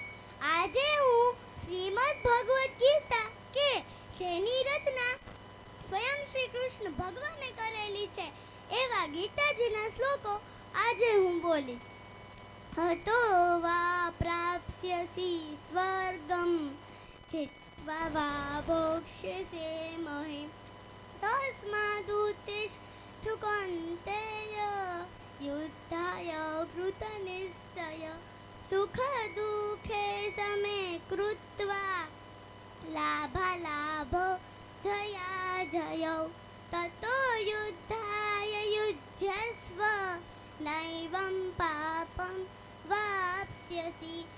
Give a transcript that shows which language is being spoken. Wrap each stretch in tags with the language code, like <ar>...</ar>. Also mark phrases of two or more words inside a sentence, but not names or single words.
<gu>આજે હું શ્રીમદ ભગવદ્ ગીતા કે જેની રચના સ્વયં શ્રી કૃષ્ણ ભગવાને કરેલી છે એવા ગીતાજીના શ્લોકો આજે હું બોલીશ.</gu> <sa>हतो वा प्राप्स्यसि स्वर्गम्, જે कृत्वा वा भोक्ष्यसे महीम् तस्मादुत्तिष्ठ कौन्तेय युद्धाय कृतनिश्चय सुखदुःखे समे कृत्वा लाभालाभौ जयाजयौ ततो युद्धाय युज्यस्व नैवं पापं वाप्स्यसि</sa>